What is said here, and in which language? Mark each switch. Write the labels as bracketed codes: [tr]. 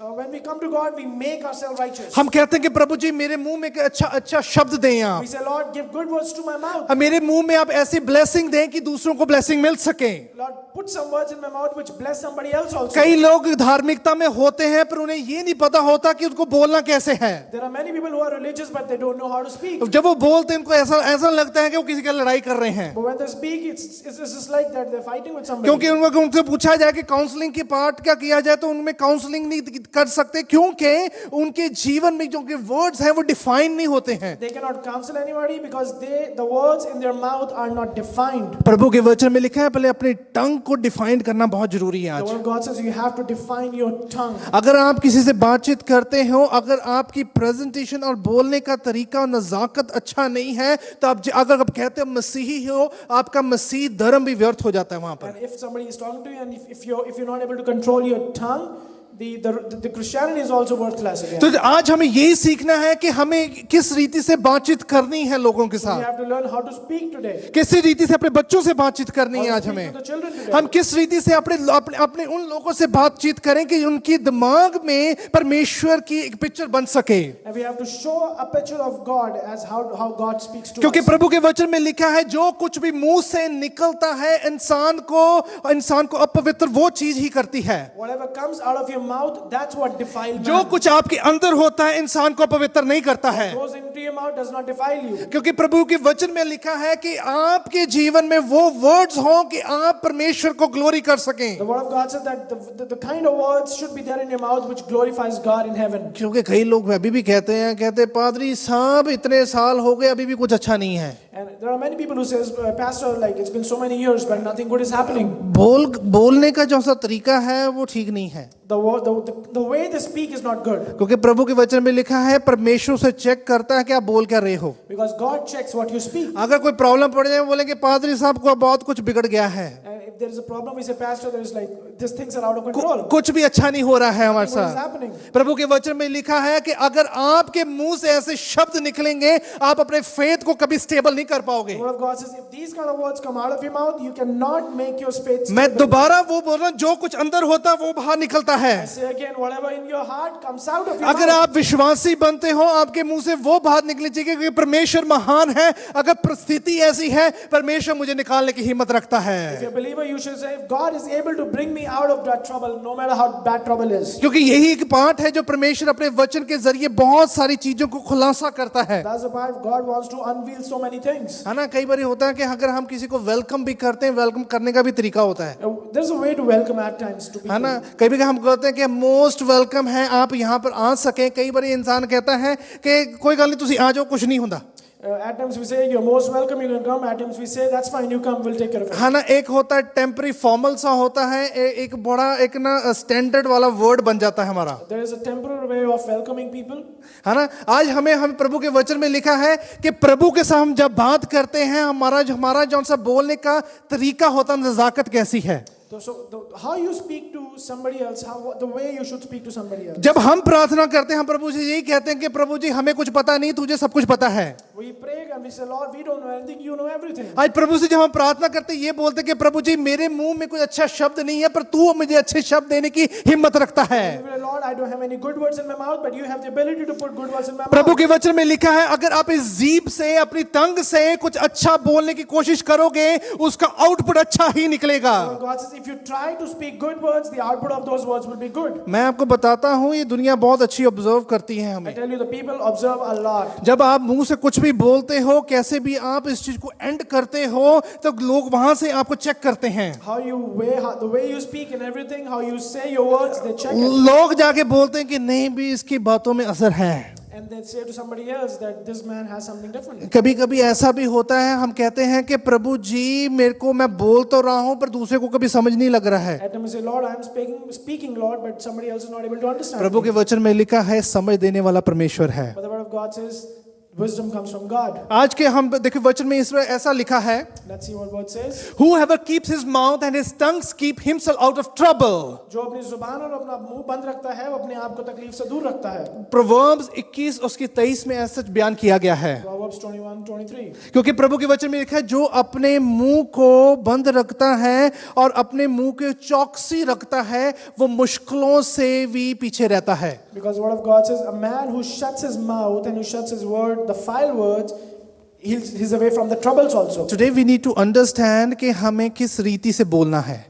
[en] When we come to God, we make ourselves righteous. [hi] हम कहते हैं कि प्रभु जी मेरे मुंह में अच्छा शब्द दें आप। [en] We say, Lord, give good words to my mouth. [hi] मेरे मुंह में आप ऐसी ब्लेसिंग दें कि दूसरों को ब्लेसिंग मिल सके। [en] Lord, put some words in my mouth which bless somebody else also. [hi] कई लोग धार्मिकता में होते हैं पर उन्हें ये नहीं पता होता कि उनको बोलना कैसे है। [en] There are many people who are religious but they don't know how to speak. [hi] जब वो बोलते हैं उनको ऐसा लगता है कि वो किसी का लड़ाई कर रहे हैं। [en] But when they speak, it's just like that they're fighting with somebody. [hi] क्योंकि उनसे पूछा जाए कि काउंसलिंग की पार्ट क्या किया जाए तो उनमें काउंसलिंग नहीं कर सकते, क्योंकि उनके जीवन में जो वर्ड्स हैं वो डिफाइन नहीं होते हैं। [en] They cannot counsel anybody because the words in their mouth are not defined. [hi] प्रभु के वचन में लिखा है पहले अपनी टंग को डिफाइन करना बहुत जरूरी है आज। [en] The word God says you have to define your tongue. [hi] अगर आप किसी से बातचीत करते हो, अगर आपकी प्रेजेंटेशन और बोलने का तरीका और नजाकत अच्छा नहीं है, तो अगर आप कहते हो मसीही हो, आपका मसीह धर्म भी व्यर्थ हो जाता है वहां पर। [en] And if somebody is talking to you and if you're not able to control your tongue, the Christianity is also worthless again. [hi] तो आज हमें यही सीखना है कि हमें किस रीति से बातचीत करनी है लोगों के [en] We [hi] साथ, [en] have to learn how to speak today. [hi] किस रीति से अपने बच्चों से बातचीत करनी है [en] How [hi] आज [en] to speak [hi] हमें। [en] to the children today. [hi] हम किस रीति से अपने उन लोगों से बातचीत करें कि उनकी दिमाग में परमेश्वर की एक पिक्चर बन सके। [en] And we have to show a picture of God as how God speaks to [hi] क्योंकि [en] us. [hi] प्रभु के वचन में लिखा है जो कुछ भी मुंह से निकलता है इंसान को अपवित्र वो चीज ही करती है। [en] Whatever comes out of your mouth, that's what defile [hi] जो [en] man. [hi] कुछ आपके अंदर होता है इंसान को पवित्र नहीं करता है, [en] Goes into your mouth does not defile you. [hi] क्योंकि प्रभु के वचन में लिखा है कि आपके जीवन में वो वर्ड्स हों कि आप परमेश्वर को ग्लोरी कर सकें। [en] The word of God says that the kind of words should be there in your mouth which glorifies God in heaven. [hi] क्योंकि कई लोग अभी भी कहते पादरी साहब इतने साल हो गए अभी भी कुछ अच्छा नहीं है। [en] And there are many people who says, Pastor, like it's been so many years but nothing good is happening. [hi] बोलने का जो सा तरीका है वो ठीक नहीं है, [en] The way they speak is not good. [hi] क्योंकि प्रभु के वचन में लिखा है परमेश्वर से चेक करता है कि आप बोल क्या रहे हो। [en] Because God checks what you speak. [hi] अगर कोई प्रॉब्लम पड़ जाए बोलेंगे पादरी साहब को बहुत कुछ बिगड़ गया है, [en] And if there is a problem, we say, Pastor, there is like these things are out of control. [hi] कुछ भी अच्छा नहीं हो रहा है हमारे [en] What is [hi] साथ। [en] happening? [hi] प्रभु के वचन में लिखा है कि अगर आपके मुंह से ऐसे शब्द निकलेंगे आप अपने फेथ को कभी स्टेबल नहीं कर पाओगे। [en] The word of God says, if these kind of words come out of your mouth, you cannot make your faith [hi] मैं [en] stable. [hi] दोबारा वो बोल रहा हूं, जो कुछ अंदर होता है वो बाहर निकलता है। [en] I say again, whatever in your heart comes out of your [hi] अगर [en] mouth. [hi] आप विश्वासी बनते हो आपके मुंह से वो बात निकलनी चाहिए क्योंकि परमेश्वर महान है। अगर परिस्थिति ऐसी है परमेश्वर मुझे निकालने की हिम्मत रखता है, [en] If you're a believer, you should say, if God is able to bring me out of that trouble, no matter how bad trouble is. [hi] क्योंकि यही एक पार्ट है जो परमेश्वर अपने वचन के जरिए बहुत सारी चीजों को खुलासा करता है। [en] That's the part God wants to unveil so many things. [hi] है ना, कई बार होता है कि अगर हम किसी को वेलकम भी करते हैं, वेलकम करने का भी तरीका होता है, [en] There's a way to welcome at times to people. [hi] है ना। कई बार हम कहते हैं कि मोस्ट वेलकम है, आप यहाँ पर आ सके। कई बार इंसान कहता है कि [pa] कोई गल नहीं तुसी आ जाओ, [hi] कुछ नहीं होता। [en] At times we say, you're most welcome, you can come. At times we say, that's fine, you come, we'll take care of it. [hi] है ना, एक होता है टेम्परी फॉर्मल सा होता है, एक बड़ा एक ना स्टैंडर्ड वाला वर्ड बन जाता है हमारा, [en] There is a temporary way of welcoming people. [hi] है ना। आज हम प्रभु के वचन में लिखा है कि प्रभु के साथ हम जब बात करते हैं हमारा जो सा बोलने का तरीका होता है, नजाकत कैसी है। [en] How you speak to somebody else, the way you should speak to somebody else. [hi] जब हम प्रार्थना करते हैं हम प्रभु से यही कहते हैं कि प्रभु जी हमें कुछ पता नहीं, तुझे सब कुछ पता है। [en] We pray and we say, Lord, we don't know anything, you know everything. [hi] आज प्रभु से जब हम प्रार्थना करते हैं ये बोलते हैं कि प्रभु जी मेरे मुंह में कोई अच्छा शब्द नहीं है पर तू मुझे अच्छे शब्द देने की हिम्मत रखता है। [en] We say, Lord, I don't have any good words in my mouth, but you have the ability to put good words in my mouth. [hi] प्रभु के वचन में लिखा है अगर आप इस जीभ से अपनी टंग से कुछ अच्छा बोलने की कोशिश करोगे उसका आउटपुट अच्छा ही निकलेगा। [en] God says, if you try to speak good words, the output of those words will be good. [hi] मैं आपको बताता हूँ ये दुनिया बहुत अच्छी ऑब्जर्व करती है [en] I [hi] हमें। [en] tell you, the people observe a lot. [hi] जब आप मुंह से कुछ भी बोलते हो, कैसे भी आप इस चीज को एंड करते हो, तो लोग वहां से आपको चेक करते हैं। [en] The way you speak and everything, how you say your words, they check it. [hi] लोग जाके बोलते हैं कि नहीं भी इसकी बातों में असर है। [en] And they say to somebody else that this man has something different. [hi] कभी कभी ऐसा भी होता है हम कहते हैं कि प्रभु जी मेरे को मैं बोल तो रहा हूं पर दूसरे को कभी समझ नहीं लग रहा है। [en] At times we say, Lord, I am speaking, Lord, but somebody else is not able to understand. [hi] प्रभु के वचन में लिखा है समझ देने वाला परमेश्वर है। [en] But the word of God says, wisdom comes from God. [hi] आज के हम देखिए वचन में इसमें ऐसा लिखा है, [en] Let's see what word says. Whoever keeps his mouth and his tongue keep himself out of trouble. [hi] जो अपनी जुबान और अपना मुंह बंद रखता है वो अपने आप को तकलीफ से दूर रखता है. Proverbs 21 उसकी 23 में ऐसा बयान किया गया है। [en] Proverbs 21:23. [hi] क्योंकि प्रभु के वचन में लिखा है जो अपने मुंह को बंद रखता है और अपने मुंह के चौकसी रखता है वो मुश्किलों से भी पीछे रहता है। [en] Because the word of God says, a man who shuts his mouth and who shuts his word, the foul words, he's away from the troubles also. Today we need to understand [hi] कि हमें किस रीति से बोलना है।